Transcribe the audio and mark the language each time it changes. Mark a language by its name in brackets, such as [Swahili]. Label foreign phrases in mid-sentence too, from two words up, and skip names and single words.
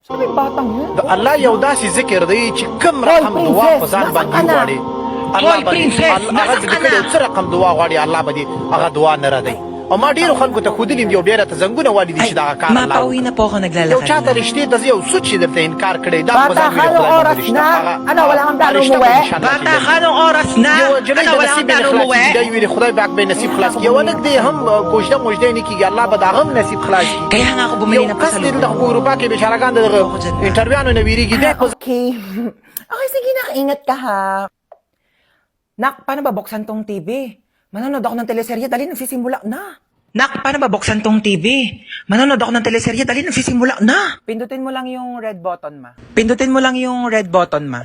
[Filipino] Sabi batang yun. [Pashto] د الله یو داسې ذکر دی چې کوم رقم دعا په ځان باندې وغواړي الله به هغه ذکر یو څه رقم دعا غواړي الله به هغه دعا نه ردی او ما ډیرو خلکو ته ښودلي دي او بیا راته زنګونه والي دي چې دغه کار الله [Filipino] Mapauwi na po ako [Pashto] یو [Filipino] naglalakad [Pashto] چاته [Filipino] na. [Pashto] رښتې د یو سوچ چې درته انکار کړی دا په [Filipino] Bata [Pashto] ځان [Filipino] ka, anong oras na? Ano, wala kang plano umuwi? Bata ka, anong oras na? [Pashto] یو جنۍ [Filipino] Ano, [Pashto] د [Filipino] wala [Pashto] نصیب [Filipino] kang [Pashto] نه [Filipino] plano [Pashto] خلاص [Filipino] umuwi? [Pashto] دی ویلي خدای پاک به نصیب خلاص کړي یو هلک دی هم کوژده موژده نه کېږي الله به د هغه هم نصیب خلاص کړي [Filipino] Kaya nga ako bumili [Pashto] یو [Filipino] ng [Pashto] کس دی دلته [Filipino] pasalubong. [Pashto] په اروپا کې بېچارهګان د دغه انټرویانو نه وېرېږي دی په [Filipino] Okay. Okay, sige na. Ingat ka ha. Nak, paano ba buksan tong TV? Manonood ako ng teleserye. Dali, nagsisimula na. Nak, paano ba buksan tong TV? Manonood ako ng teleserye, dali nagsisimula na. Pindutin mo lang yung [English] red button, [Filipino] ma. Pindutin mo lang yung [English] red button, [Filipino] ma.